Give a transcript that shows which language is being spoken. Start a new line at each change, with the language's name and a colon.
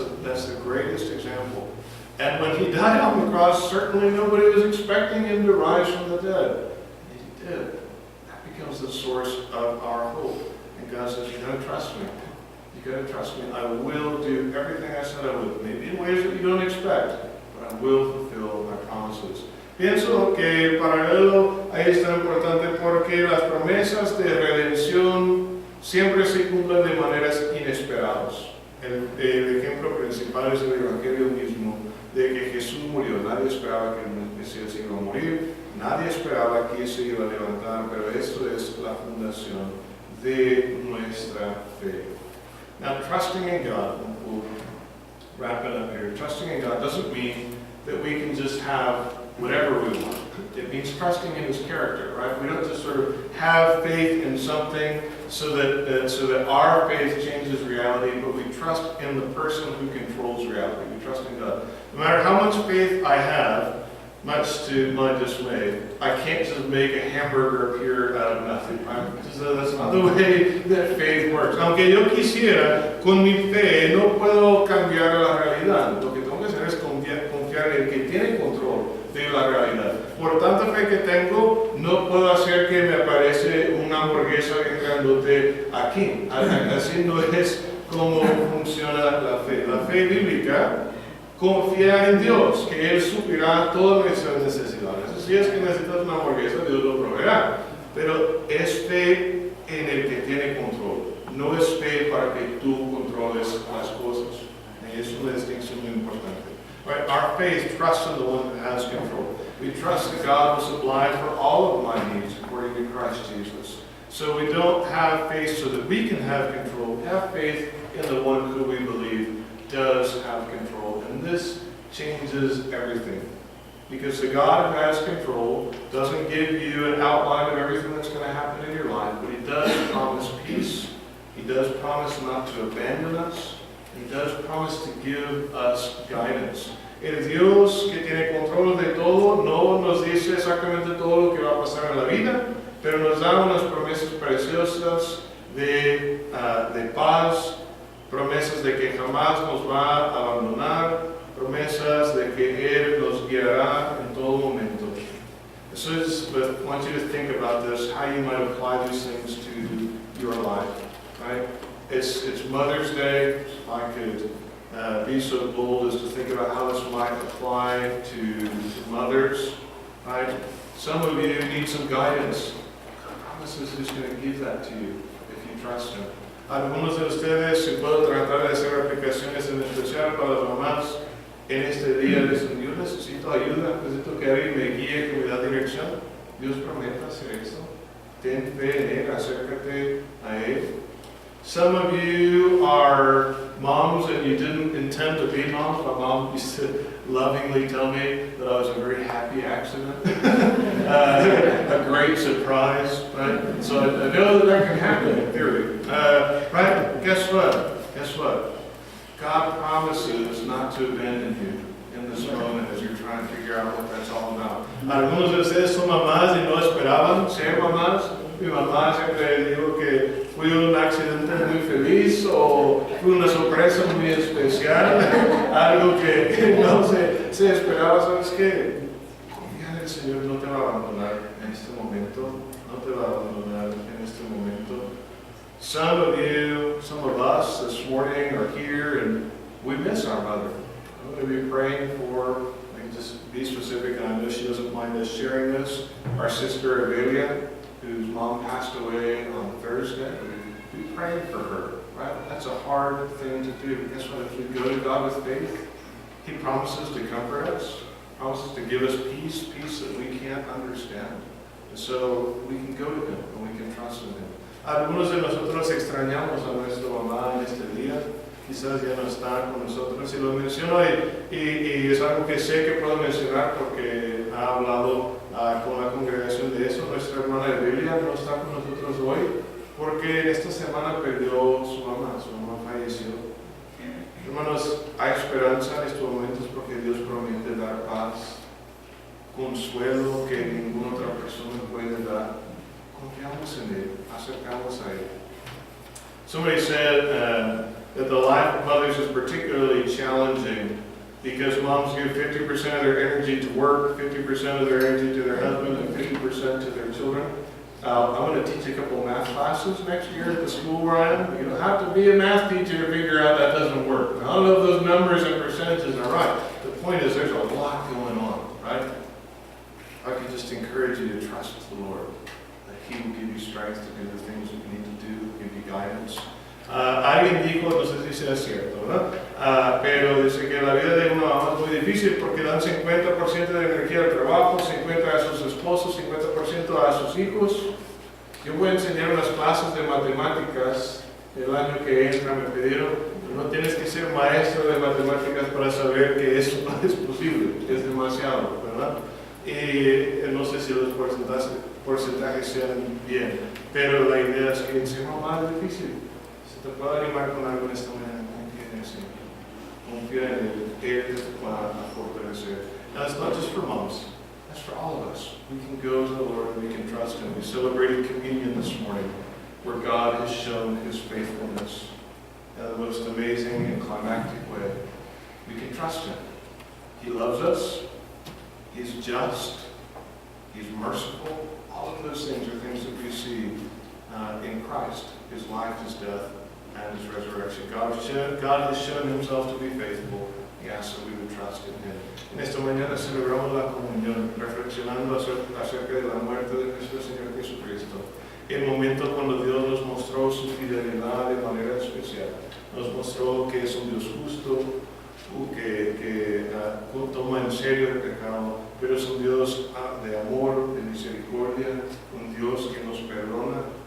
English: That's the greatest example. And when He died on the cross, certainly nobody was expecting Him to rise from the dead. He did. That becomes the source of our hope. And God says, you gotta trust me. You gotta trust me. I will do everything I said I would. Maybe in ways that you don't expect, but I will fulfill my promises.
Spanish: Pienso que el paralelo ahí es tan importante porque las promesas de redención siempre se cumplen de maneras inesperadas. El ejemplo principal es el Evangelio mismo, de que Jesús murió. Nadie esperaba que el Mesías iba a morir, nadie esperaba que se iba a levantar, pero esto es la fundación de nuestra fe.
English: Now, trusting in God, we'll wrap it up here. Trusting in God doesn't mean that we can just have whatever we want. It means trusting in His character, right? We don't just sort of have faith in something so that our faith changes reality, but we trust in the person who controls reality. We trust in God. No matter how much faith I have, much to my dismay, I can't just make a hamburger appear out of nothing. Right? That's not the way that faith works.
Spanish: Aunque yo quisiera, con mi fe no puedo cambiar la realidad. Lo que tengo que hacer es confiar en el que tiene control de la realidad. Por tanta fe que tengo, no puedo hacer que me aparece una hamburguesa bien grandote aquí. Así no es cómo funciona la fe. La fe bíblica confía en Dios, que Él suplirá todas nuestras necesidades. Si es que necesitas una hamburguesa, Dios lo proveerá. Pero es fe en el que tiene control. No es fe para que tú controles las cosas. Y es una distinción muy importante.
English: Right? Our faith trusts in the one who has control. We trust that God will supply for all of my needs according to Christ Jesus. So we don't have faith so that we can have control. We have faith in the one who we believe does have control. And this changes everything. Because the God who has control doesn't give you an outline of everything that's going to happen in your life, but He does promise peace. He does promise not to abandon us. He does promise to give us guidance.
Spanish: El Dios que tiene control de todo no nos dice exactamente todo lo que va a pasar en la vida, pero nos da unas promesas preciosas de paz, promesas de que jamás nos va a abandonar, promesas de que Él nos guiará en todo momento.
English: So I want you to think about this, how you might apply these things to your life. Right? It's Mother's Day. If I could be so bold as to think about how this might apply to mothers. Right? Some of you need some guidance. God promises He's going to give that to you if you trust Him.
Spanish: Algunos de ustedes, si puedo tratar de hacer aplicaciones en especial para las mamás en este día, dicen, yo necesito ayuda, necesito que alguien me guíe, que me da dirección. Dios promete hacer eso. Ten fe en Él, acércate a Él.
English: Some of you are moms and you didn't intend to be moms. My mom used to lovingly tell me that I was a very happy accident, a great surprise, right? So I know that can happen in theory, right? Guess what? Guess what? God promises not to abandon you in this moment as you're trying to figure out what that's all about.
Spanish: Algunos de ustedes son mamás y no esperaban ser mamás. Mi mamá siempre dijo que fui un accidente muy feliz o fue una sorpresa muy especial, algo que no se esperaba. ¿Sabes qué? Confía en el Señor, no te va a abandonar en este momento, no te va a abandonar en este momento.
English: Some of you, some of us this morning are here and we miss our mother. I'm going to be praying for, I can just be specific, and I know she doesn't mind us sharing this, our sister Avelia, whose mom passed away on Thursday. We prayed for her, right? That's a hard thing to do. Guess what? If we go to God with faith, He promises to comfort us, promises to give us peace that we can't understand. And so we can go to Him and we can trust in Him.
Spanish: Algunos de nosotros extrañamos a nuestra mamá en este día. Quizás ya no está con nosotros. Y lo menciono y es algo que sé que puedo mencionar porque ha hablado con la congregación de eso. Nuestra hermana Evelia no está con nosotros hoy porque en esta semana perdió su mamá falleció. Hermanos, hay esperanza en estos momentos porque Dios promete dar paz, consuelo que ninguna otra persona puede dar. Confiamos en Él, acercamos a Él.
English: Somebody said that the life of mothers is particularly challenging because moms give 50% of their energy to work, 50% of their energy to their husband, and 50% to their children. I'm going to teach a couple of math classes next year at the school where I am. You don't have to be a math teacher to figure out that doesn't work. I don't know if those numbers and percentages are right. The point is there's a lot going on, right? I can just encourage you to trust the Lord. He will give you strength to do the things that you need to do, give you guidance.
Spanish: Alguien dijo, no sé si sea cierto, ¿verdad? Pero dice que la vida de una mamá es muy difícil porque dan 50% de energía al trabajo, 50% a sus esposos, 50% a sus hijos. Yo voy a enseñar unas clases de matemáticas el año que entra, me pidieron. No tienes que ser maestro de matemáticas para saber que eso no es posible, es demasiado, ¿verdad? Y no sé si los porcentajes sean bien, pero la idea es que ser mamá es difícil. Se te puede animar con algo en esta mañana, confía en el Señor, confía en Él, Él te va a fortalecer.
English: Now it's not just for moms, that's for all of us. We can go to the Lord and we can trust Him. We celebrated communion this morning where God has shown His faithfulness in the most amazing and climactic way. We can trust Him. He loves us. He's just. He's merciful. All of those things are things that we see in Christ, His life, His death, and His resurrection. God has shown Himself to be faithful. He asks that we would trust in Him.
Spanish: En esta mañana celebramos la comunión, reflexionando acerca de la muerte de nuestro Señor Jesucristo. El momento cuando Dios nos mostró su fidelidad de manera especial. Nos mostró que es un Dios justo, que toma en serio el pecado, pero es un Dios de amor, de misericordia, un Dios que nos perdona.